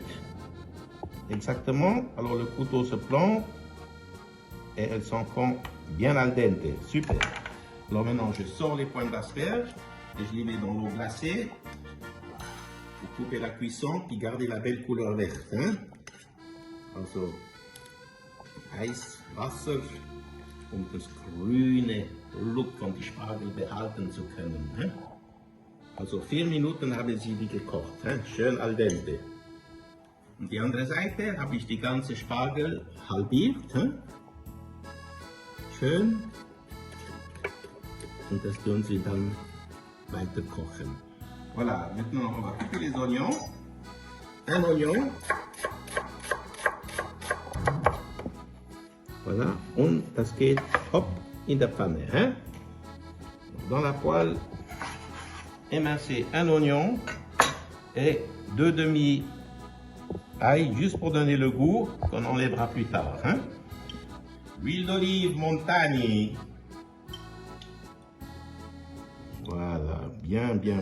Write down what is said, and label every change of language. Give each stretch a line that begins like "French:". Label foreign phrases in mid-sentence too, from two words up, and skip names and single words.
French: Exactement. Alors le couteau se plante et elles sont bien
Italian: al dente.
French: Super. Alors maintenant, je sors les pointes d'asperges et je les mets dans l'eau glacée pour couper la cuisson puis garder la belle couleur verte. Hein?
German: Also, heiß Wasser, das grüne Look von die Spargel behalten zu können.
French: Hein?
German: Also 4 Minuten haben sie die gekocht, hein? Schön
Italian: al dente.
German: Und die andere Seite habe ich die ganze Spargel halbiert. Hein? Schön. Und das tun sie dann weiter kochen.
French: Voilà, maintenant on va couper les oignons. Un oignon. Voilà,
German: und das geht hop in der Pfanne.
French: Hein? Dans la poêle, émincer un oignon et 2 demi-ail juste pour donner le goût qu'on enlèvera plus tard. Hein? Huile d'olive Montagny. Voilà, bien, bien, bien.